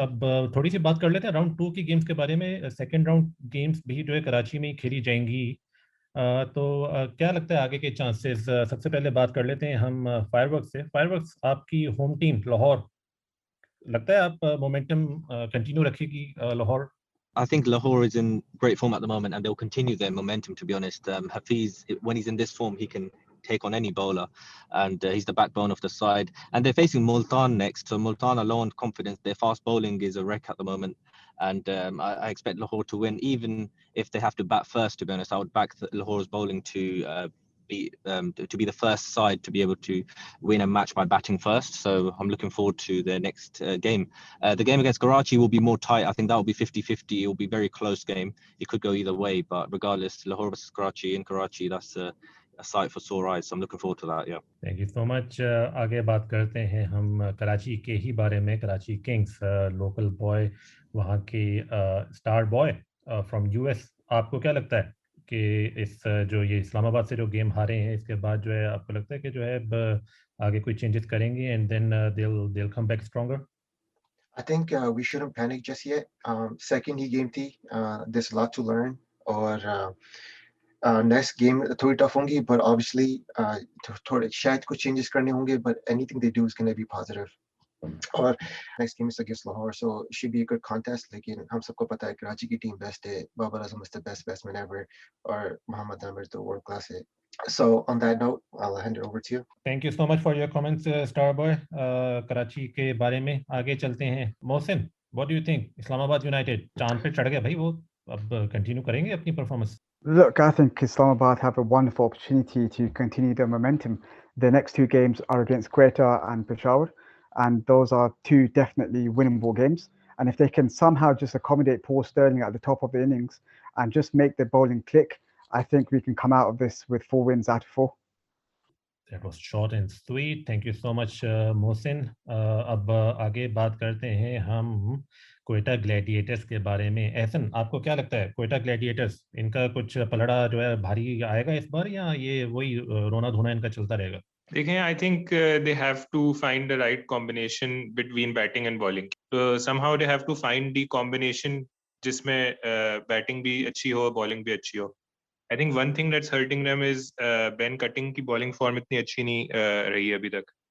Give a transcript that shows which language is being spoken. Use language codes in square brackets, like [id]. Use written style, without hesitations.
[hi] अब थोड़ी सी बात कर लेते हैं राउंड 2 की गेम्स के बारे में। सेकंड राउंड गेम्स भी जो है कराची में ही खेली जाएंगी, तो क्या लगता है आगे के चांसेस? सबसे पहले बात कर लेते हैं हम फायरवर्क्स से। फायरवर्क्स आपकी होम टीम लाहौर, लगता है आप मोमेंटम कंटिन्यू रखेगी Lahore? [en] I think Lahore is in great form at the moment, and they'll continue their momentum. To be honest, Hafiz, when he's in this form, he can take on any bowler, and he's the backbone of the side. And they're facing Multan next, so Multan are low on confidence. Their fast bowling is a wreck at the moment, and I expect Lahore to win, even if they have to bat first. To be honest, I would back Lahore's bowling to be the first side to be able to win a match by batting first. So I'm looking forward to their next game. The game against Karachi will be more tight. I think that will be 50-50. It will be a very close game. It could go either way, but regardless, Lahore versus Karachi in Karachi, that's a sight for sore eyes. So I'm looking forward to that. Yeah. Thank you so much. [hi] आगे बात करते हैं हम कराची के ही बारे में। Karachi Kings, local boy, वहाँ के स्टार बॉय फ्रॉम यूएस, आपको क्या लगता है कि इस जो ये इस्लामाबाद से जो गेम हारे हैं, इसके बाद जो है आपको लगता है कि जो है आगे कोई चेंजेस करेंगे and then [en] they'll come back stronger? I think we shouldn't panic just yet. Second ही game थी, there's a lot to learn, और next game [hi] थोड़ी tough होंगी, [en] but obviously [hi] थोड़े शायद कुछ changes करने होंगे, [en] but anything they do is going to be positive. और next game is against Lahore, so it should be a good contest. [hi] लेकिन हम सबको पता है कराची की team best है, Babar Azam [en] is the best batsman ever, [hi] और मोहम्मद आमिर तो world class है. [en] So on that note, I'll hand it over to you. Thank you so much for your comments Starboy. [hi] Karachi के बारे में आगे चलते हैं। Mohsin, [en] What do you think? [hi] Islamabad United चांद पे चढ़ गया भाई, वो अब कंटिन्यू करेंगे अपनी performance? [en] Look, I think Islamabad have a wonderful opportunity to continue their momentum. The next two games are against Quetta and Peshawar, and those are two definitely winnable games. And if they can somehow just accommodate Paul Sterling at the top of the innings and just make the bowling click, I think we can come out of this with 4 wins out of 4. That was short and sweet. Thank you so much, Mohsin. [hi] अब आगे बात करते हैं हम Quetta Gladiators के बारे में। एहसन, आपको क्या लगता है कोयटा ग्लैडिएटर्स, इनका कुछ पलड़ा जो है भारी आएगा इस बार, या ये वही रोना धोना इनका चलता रहेगा? [en] देखें, I think they have to find the right combination between batting and bowling. So somehow they have to find the combination [hi] जिसमें batting भी अच्छी हो, [en] bowling भी अच्छी हो. I think one thing that's hurting them is Ben Cutting [hi] की bowling form इतनी अच्छी नहीं रही अभी तक.